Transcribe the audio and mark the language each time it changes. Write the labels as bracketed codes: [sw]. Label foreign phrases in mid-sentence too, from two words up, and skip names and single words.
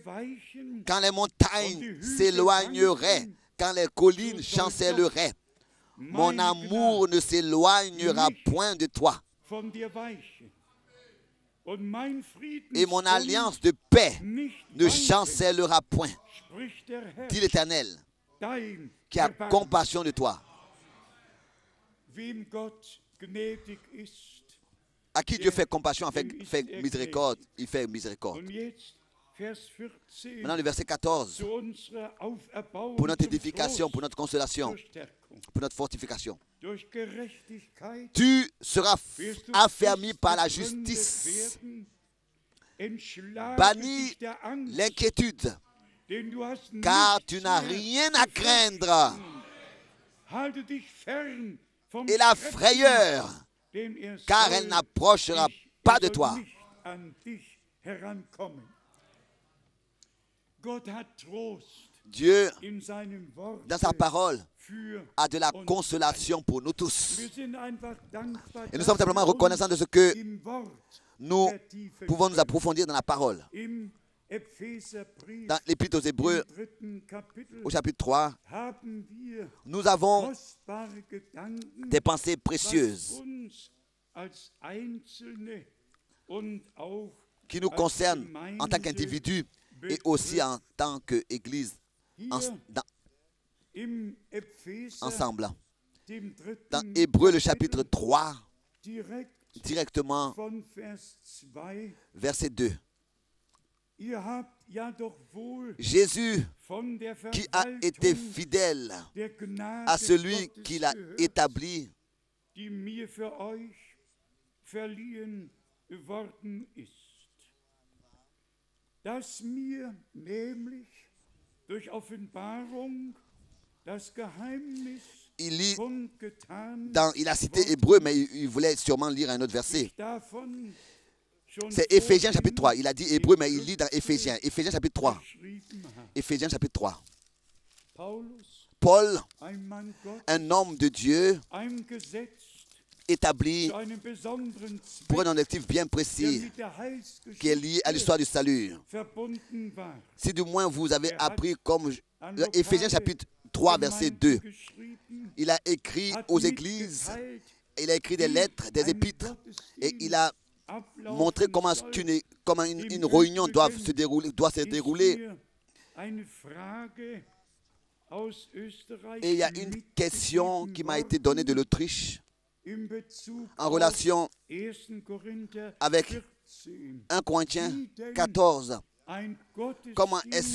[fr] Quand les montagnes s'éloigneraient, quand les collines chancelleraient, mon amour ne s'éloignera point de toi, [de] von dir weiche. Und mein [fr] et mon [de] Friedensbund [fr] alliance de paix [de] nicht [fr] ne [de] weiche, [fr] chancellera point, [de] spricht der Herr, [fr] dit l'Éternel, [de] dein [fr] qui a [de] Erbarmen. [fr] compassion de toi. [de] Wem Gott gnädig ist. [fr] À qui Dieu fait compassion, fait miséricorde, il fait miséricorde. [de] Und jetzt Vers 14 [fr] Maintenant, le verset 14, [de] zu unserer Auferbauung, [fr] pour notre [de] zum [fr] édification, [de] Trost, [fr] pour notre consolation, [de] zur Stärkung. [fr] pour notre fortification. [de] Durch Gerechtigkeit [fr] Tu seras [de] wirst du [fr] affermi [de] fest [fr] par la [de] gegründet [fr] justice. [de] werden. Entschlage [fr] Bannis [de] dich der Angst, [fr] l'inquiétude, [de] denn du hast [fr] car [de] nichts [fr] tu n'as [de] mehr [fr] rien [de] zu [fr] à craindre. [de] Halte dich fern vom [fr] Et la [de] Schrecken, [fr] frayeur, [de] denn er [fr] car [de] soll [fr] elle n'approchera [de] dich- [fr] pas [de] er [fr] de [de] soll [fr] toi. [de] nicht an dich herankommen. Gott hat Trost [fr] Dieu, [de] in seinem Wort [fr] dans sa parole, [de] für [fr] a de la [de] uns. [fr] consolation pour nous tous. [de] Wir sind einfach dankbar, [fr] Et nous [de] dass [fr] sommes simplement [de] wir [fr] reconnaissants [de] uns [fr] de ce que [de] im Wort [fr] nous [de] vertiefen [fr] pouvons nous [de] können. [fr] approfondir dans la parole. [de] Im Epheserbrief, [fr] Dans l'Épître aux Hébreux, [de] im 3. Kapitel, [fr] au chapitre 3, [de] haben wir [fr] nous avons [de] kostbare Gedanken, [fr] des pensées [de] was [fr] précieuses [de] uns als Einzelne und auch [fr] qui nous [de] als [fr] concernent en tant [de] Gemeinde [fr] qu'individus et aussi en tant qu'Église [de] hier im Epheser, [fr] ensemble. [de] dem 3. [fr] Dans Hébreux, le [de] Kapitel, [fr] chapitre 3, [de] direkt [fr] directement [de] von Vers 2. [fr] verset 2. [de] Ihr habt ja doch wohl [fr] Jésus, [de] von der [fr] qui a été [de] Verwaltung [fr] fidèle [de] der Gnade [fr] à celui [de] Gottes [fr] qui l'a [de] gehört, [fr] établi, [de] die mir für euch verliehen worden ist. Dass mir nämlich durch Offenbarung das Geheimnis [fr] il lit [de] kundgetan [fr] il a cité Hébreux, mais il voulait sûrement lire un autre verset. [de] ich davon schon [fr] C'est Éphésiens chapitre 3. [de] vorhin [fr] Il a dit Hébreux, mais il lit dans Éphésiens. Éphésiens chapitre 3. [de] geschrieben habe. [fr] Éphésiens chapitre 3. Paulus, Paul, [de] ein Mann Gottes, [fr] un homme de Dieu, [de] eingesetzt [fr] établi [de] zu einem besonderen [fr] pour un [de] Zweck, [fr] objectif bien [de] der [fr] précis, [de] mit der [fr] qui est lié à l'histoire du salut. [de] verbunden war. [fr] Si du moins vous avez appris comme [de] An [fr] Éphésiens [de] lokale [fr] chapitre 3, verset 2, [de] Gemeinden geschrieben, [fr] il a écrit [de] hat [fr] aux églises, [de] mitgeteilt, [fr] il a écrit des [de] wie [fr] lettres, des [de] ein [fr] épîtres, et [de] Gottesdienst [fr] il a [de] ablaufen [fr] montré comment [de] soll. [fr] une réunion doit se dérouler. [de] Ist mir eine Frage aus Österreich [fr] Et il y a une question qui m'a été donnée de l'Autriche [de] in Bezug [fr] en [de] auf [fr] relation [de] 1. Korinther [fr] avec 14. 1 Corinthiens 14. [de] Ein [fr] Comment est-ce